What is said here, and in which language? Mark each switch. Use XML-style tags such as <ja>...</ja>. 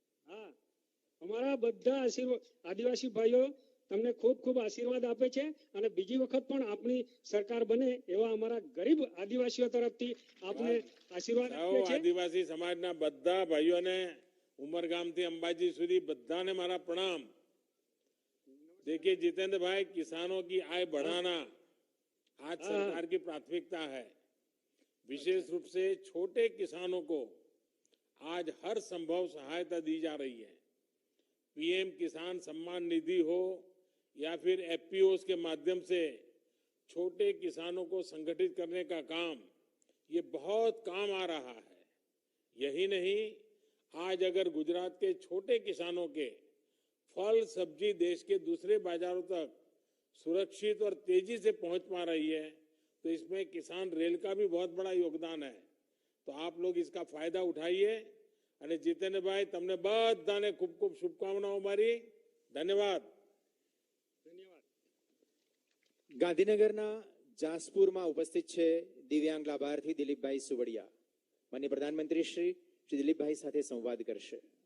<gu>હા, અમારા બધા આદિવાસી ભાઈઓ તમને ખૂબ ખૂબ આશીર્વાદ આપે છે, અને બીજી વખત પણ આપણી સરકાર બને એવા અમારા ગરીબ આદિવાસીઓ તરફથી આપને આશીર્વાદ આપે છે. આદિવાસી સમાજના બધા ભાઈઓને, ઉમરગામથી અંબાજી સુધી બધાને મારા प्रणाम.</gu> <hi>देखिए जितेंद्र भाई, किसानों की आय बढ़ाना आज सरकार की प्राथमिकता है. विशेष रूप से छोटे किसानों को आज हर संभव सहायता दी जा रही है. पीएम किसान सम्मान निधि हो या फिर एफपीओस के माध्यम से छोटे किसानों को संगठित करने का काम, ये बहुत काम आ रहा है. यही नहीं, आज अगर गुजरात के छोटे किसानों के फल सब्जी देश के दूसरे बाजारों तक सुरक्षित और तेजी से पहुंच पा रही है, तो इसमें किसान रेल का भी बहुत बड़ा योगदान है. तो आप लोग इसका फायदा उठाइए.</hi> <gu>અને જીતેન્દ્રભાઈ, તમને બધાને ખૂબ ખૂબ શુભકામનાઓ મારી. ધન્યવાદ. ગાંધીનગરના જાસપુરમાં ઉપસ્થિત છે દિવ્યાંગ લાભાર્થી દિલીપભાઈ સુવડિયા. માનનીય પ્રધાનમંત્રી શ્રી દિલીપભાઈ સાથે સંવાદ કરશે.</gu>